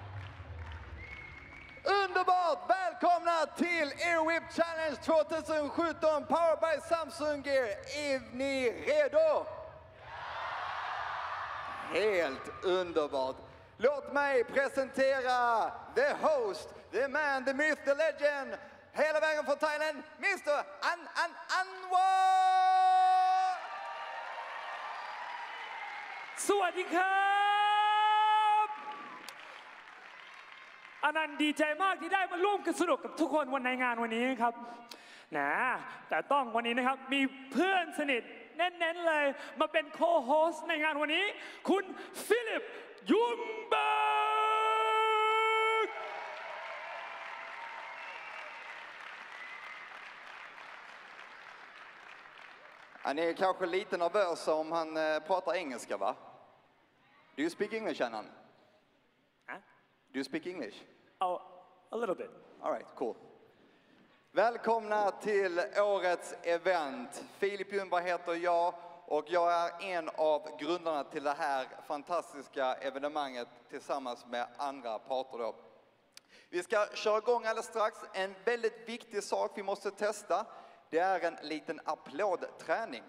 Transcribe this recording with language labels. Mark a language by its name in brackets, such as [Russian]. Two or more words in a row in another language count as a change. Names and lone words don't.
[Swedish] Underbart! Välkomna till Wipp Challenge 2017 Powered by Samsung Gear. Är ni redo? Helt underbart! Låt mig presentera [English] the host, the man, the myth, the legend, [Swedish] hela vägen från Thailand, Mr. Anwar! [Thai] สวัสดีครับอนันต์ดีใจมากที่ได้มาร่วมกันสนุกกับทุกคนวันในงานวันนี้ครับนะแต่ต้องวันนี้นะครับมีเพื่อนสนิทแน่นๆเลยมาเป็นโคโฮสต์ในงานวันนี้คุณฟิลิปยุงเบิร์ก [Swedish] Han är kanske lite nervös om han pratar engelska, va? [English] Do you speak English, Annan? Do you speak English? Oh, a little bit. All right, cool. [Swedish] Välkomna till årets event. Filip Ljungberg heter jag och jag är en av grundarna till det här fantastiska evenemanget tillsammans med andra parter då. Vi ska köra igång alldeles strax. En väldigt viktig sak vi måste testa, det är en liten applådträning.